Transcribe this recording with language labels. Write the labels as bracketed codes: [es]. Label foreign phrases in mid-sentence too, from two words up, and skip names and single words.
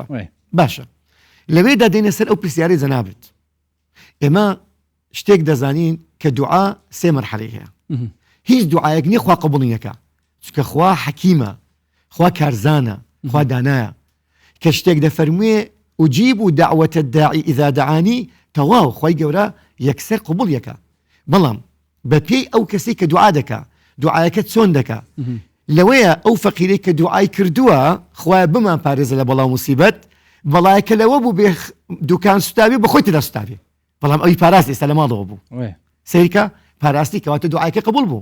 [ckb] باشە لەوێدا دێنە سەر ئەو پرسیارەی جەنابەت. ئێمە شتێک دەزانین کە دوعا سێ مەرحەلەی هەیە. هیچ دوعایەک نییە خوا قبوڵی نەکا، چونکە خوا حەکیمە، خوا کارزانە، خوا دانایە، کە شتێک دەفەرموێ [ar] ئوجیب دعوة الداعی إذا دعانی، [ckb] تەواو خوای گەورە یەکسەر قبوڵ یەکە. بەڵام بەپێی ئەو کەسەی کە دوعا دەکا، دوعایەکە چۆن دەکا، لەوەیە ئەو فەقیرەی کە دوعای کردووە خوای بمان پارێزە لە بەڵاو موسیبەت، بەڵایەکە لەوە بوو بێ دوکان سوتابێ بەخۆی تێدا سوتابێ، بەڵام ئەوی پاراست ئێستا لە ماڵەوە بوو سەیرکە پاراستی کەواتە دوعایەکە قبوڵ بوو.